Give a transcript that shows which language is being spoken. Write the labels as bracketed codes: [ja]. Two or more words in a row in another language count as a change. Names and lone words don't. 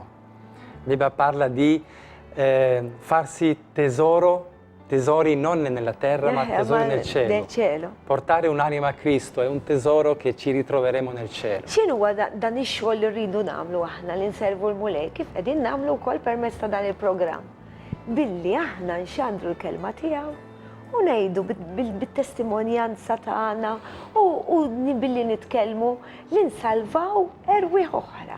[it] La Bibbia parla di farsi tesori non nella terra, ma tesori nel cielo. Portare un'anima a Cristo è un tesoro che ci ritroveremo nel cielo. [mt] X'inhu huwa dan ix-xogħol li rridu nagħmlu aħna li nservu l-mulej kif qegħdin nagħmlu wkoll permezz ta' dan il-programm. Billi aħna nxandru l-kelma tiegħu u ngħidu bit-testimonjanza tagħna u billi nitkellmu li nsalvaw erwieħ oħra.